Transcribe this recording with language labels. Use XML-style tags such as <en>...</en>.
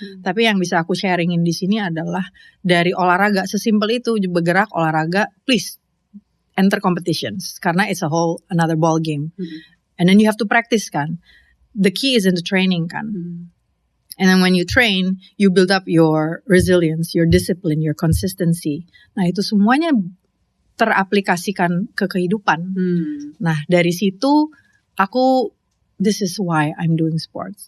<id>Tapi yang bisa aku sharingin di sini adalah dari olahraga sesimpel itu, bergerak olahraga,</id> <en>please enter competitions</en> <id>karena</id> <en>it's a whole another ball game. And then you have to practice</en> <id>kan.</id> <en>The key is in the training kan. And then when you train, you build up your resilience, your discipline, your consistency.</en> <id>Nah itu semuanya teraplikasikan ke kehidupan. Nah dari situ</id> <en>this is why I'm doing sports.</en>